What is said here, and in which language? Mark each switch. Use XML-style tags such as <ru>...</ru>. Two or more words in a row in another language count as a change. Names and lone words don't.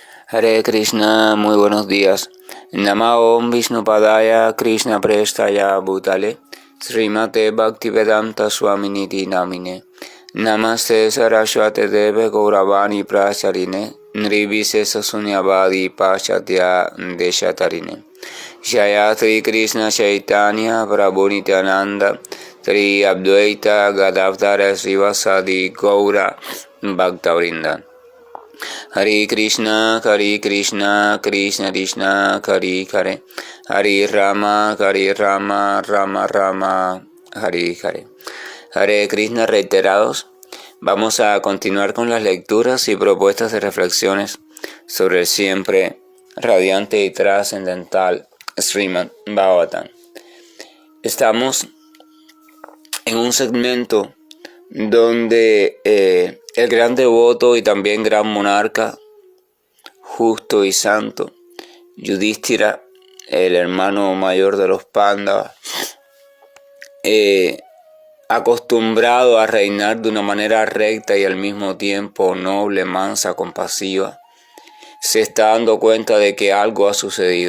<es>Hare Krishna, muy buenos días.</es> <sa>नमो ॐ विष्णुपादाय कृष्ण प्रेष्टाय भूतले श्रीमते भक्तिवेदान्त स्वामिनिति नामिने नमस्ते सरस्वते देवे गौरवाणी प्रचारिणे निर्विशे शून्यवादि पाश्चात्य देशतारिणे जय श्री कृष्ण चैतन्य प्रभु नित्यानन्द श्री अद्वैत गदाधर श्रीवासादि गौर भक्तवृन्द. हरे कृष्ण कृष्ण कृष्ण हरे हरे हरे राम राम राम हरे हरे.</sa> <es>Hare Krishna reiterados. Vamos a continuar con las lecturas y propuestas de reflexiones sobre el siempre radiante y trascendental Srimad Bhagavatam. Estamos en un segmento donde el gran devoto y también gran monarca, justo y santo, Yudhishthira, el hermano mayor de los Pándavas, acostumbrado a reinar de una manera recta y al mismo tiempo noble, mansa, compasiva, se está dando cuenta de que algo ha sucedido.</es>